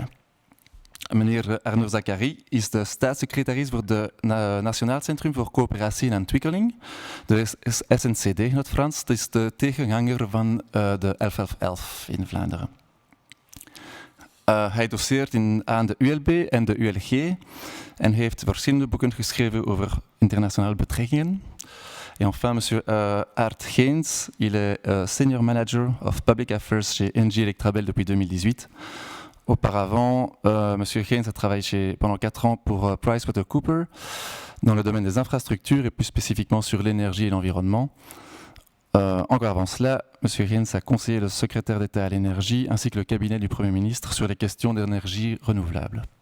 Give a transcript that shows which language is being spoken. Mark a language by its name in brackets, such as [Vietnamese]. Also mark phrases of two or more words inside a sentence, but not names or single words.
[Dutch] Meneer Arnaud Zacharie is de staatssecretaris voor het Nationaal Centrum voor Coöperatie en Ontwikkeling, de SNCD in het Frans. Dat is de tegenhanger van de 1111 in Vlaanderen. Hij doceert aan de ULB en de ULG en heeft verschillende boeken geschreven over internationale betrekkingen. [French] Et enfin, monsieur Art Geens, il est [English] senior manager of public affairs [French] chez Engie Electrabel depuis 2018. Auparavant, monsieur Geens a travaillé pendant 4 ans pour PricewaterhouseCoopers dans le domaine des infrastructures et plus spécifiquement sur l'énergie et l'environnement. Encore avant cela, monsieur Geens a conseillé le secrétaire d'État à l'énergie ainsi que le cabinet du Premier ministre sur les questions d'énergie renouvelable.